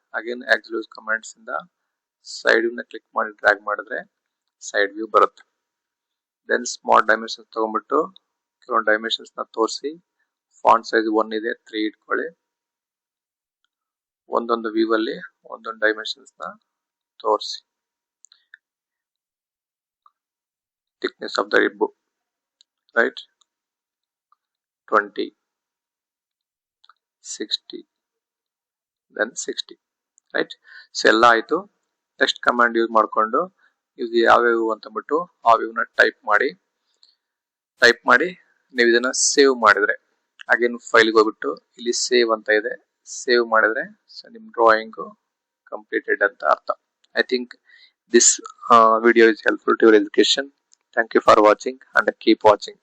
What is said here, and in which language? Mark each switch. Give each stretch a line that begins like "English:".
Kannada: Again ಆಕ್ಸಿಲರ್ use commands ಇಂದ side view ನ click ಮಾಡಿ ಡ್ರ್ಯಾಗ್ ಮಾಡಿದ್ರೆ ಸೈಡ್ ವ್ಯೂ ಬರುತ್ತೆ. ದೆನ್ ಸ್ಮಾಲ್ ಡೈಮೆನ್ಷನ್ಸ್ ತಗೊಂಡ್ಬಿಟ್ಟು ಕೆಲವೊಂದು ಡೈಮೆನ್ಷನ್ಸ್ ನ ತೋರಿಸಿ, ಫಾಂಟ್ ಸೈಜ್ 1 ಇದೆ 3 ಇಟ್ಕೊಳ್ಳಿ. ಒಂದೊಂದು ವ್ಯೂ ಅಲ್ಲಿ ಒಂದೊಂದು ಡೈಮೆನ್ಷನ್ಸ್ ನ ತೋರಿಸಿ.
English: thickness of the rib, right, 20, 60, then 60, right.
Kannada: So ಎಲ್ಲ ಆಯ್ತು. ನೆಕ್ಸ್ಟ್ ಕಮಾಂಡ್ ಯೂಸ್ ಮಾಡಿಕೊಂಡು ಇದು ಯಾವ್ಯಾವ ಅಂತ ಬಿಟ್ಟು ಆ ವ್ಯೂನ ಟೈಪ್ ಮಾಡಿ ನೀವು ಇದನ್ನ ಸೇವ್ ಮಾಡಿದ್ರೆ ಅಗೇನ್ ಫೈಲ್ಗೆ ಹೋಗ್ಬಿಟ್ಟು ಇಲ್ಲಿ ಸೇವ್ ಅಂತ ಇದೆ, ಸೇವ್ ಮಾಡಿದ್ರೆ ನಿಮ್ ಡ್ರಾಯಿಂಗ್ ಕಂಪ್ಲೀಟೆಡ್ ಅಂತ ಅರ್ಥ.
English: I think this video is helpful to your education. Thank you for watching and keep watching.